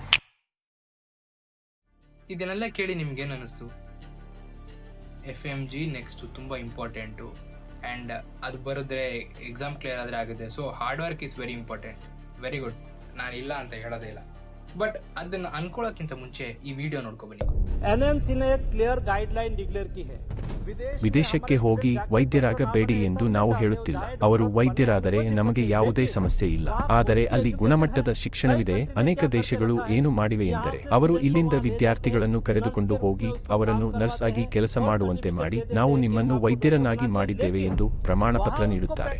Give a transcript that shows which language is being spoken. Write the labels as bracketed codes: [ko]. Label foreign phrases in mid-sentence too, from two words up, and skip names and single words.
[kn] ಇದನ್ನೆಲ್ಲ ಕೇಳಿ ನಿಮ್ಗೇನು ಅನ್ನಿಸ್ತು? FMG ನೆಕ್ಸ್ಟು ತುಂಬ ಇಂಪಾರ್ಟೆಂಟು ಆ್ಯಂಡ್ ಅದು ಬರೆದ್ರೆ [en] exam clear [kn] ಆದರೆ ಆಗುತ್ತೆ. [en] so hard work is very important. very good, [kn] ನಾನು ಇಲ್ಲ ಅಂತ ಹೇಳೋದೇ ಇಲ್ಲ. ಬಟ್ ಅದನ್ನು ಅನ್ಕೊಳ್ಳೋಕ್ಕಿಂತ ಮುಂಚೆ ಈ ವಿಡಿಯೋ ನೋಡ್ಕೊಬನ್ನಿ. [hi] NMC ने एक [en] clear guideline declare [hi] की है. [kn] ವಿದೇಶಕ್ಕೆ ಹೋಗಿ ವೈದ್ಯರಾಗಬೇಡಿ ಎಂದು ನಾವು ಹೇಳುತ್ತಿಲ್ಲ. ಅವರು ವೈದ್ಯರಾದರೆ ನಮಗೆ ಯಾವುದೇ ಸಮಸ್ಯೆ ಇಲ್ಲ. ಆದರೆ ಅಲ್ಲಿ ಗುಣಮಟ್ಟದ ಶಿಕ್ಷಣವಿದೆ. ಅನೇಕ ದೇಶಗಳು ಏನು ಮಾಡಿವೆ ಎಂದರೆ ಅವರು ಇಲ್ಲಿಂದ ವಿದ್ಯಾರ್ಥಿಗಳನ್ನು ಕರೆದುಕೊಂಡು ಹೋಗಿ ಅವರನ್ನು ನರ್ಸ್ ಆಗಿ ಕೆಲಸ ಮಾಡುವಂತೆ ಮಾಡಿ, ನಾವು ನಿಮ್ಮನ್ನು ವೈದ್ಯರನ್ನಾಗಿ ಮಾಡಿದ್ದೇವೆ ಎಂದು ಪ್ರಮಾಣ ಪತ್ರ ನೀಡುತ್ತಾರೆ.